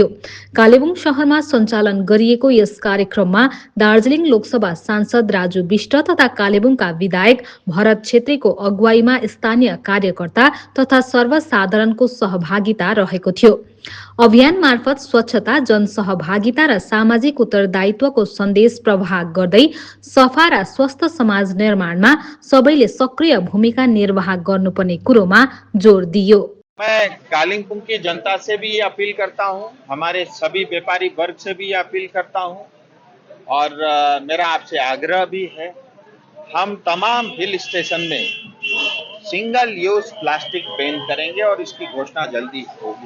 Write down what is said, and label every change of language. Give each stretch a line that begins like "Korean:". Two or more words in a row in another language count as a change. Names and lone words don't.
Nepali: कालेबुङ शहरमा सञ्चालन गरिएको यस कार्यक्रममा दार्जिलिङ लोकसभा सांसद राजु विष्ट तथा कालेबुङका विधायक भरत छेत्रीको अगुवाईमा स्थानीय कार्यकर्ता तथा सर्वसाधारणको सहभागिता रहेको थियो। अभियान मार्फत स्वच्छता, जनसहभागिता र सामाजिक उत्तरदायित्वको सन्देश प्रवाह गर्दै सफा र स्वस्थ समाज निर्माणमा सबैले सक्रिय भूमिका निर्वाह गर्नुपर्ने कुरोमा जोड दियो।
Hindi: मैं कालिम्पोंग की जनता से भी ये अपील करता हूँ, हमारे सभी व्यापारी वर्ग से भी ये अपील करता हूँ और मेरा आपसे आग्रह भी है, हम तमाम
English: hill station
Hindi: में
English: single use plastic ban
Hindi: करेंगे और इसकी घोषणा जल्दी होगी।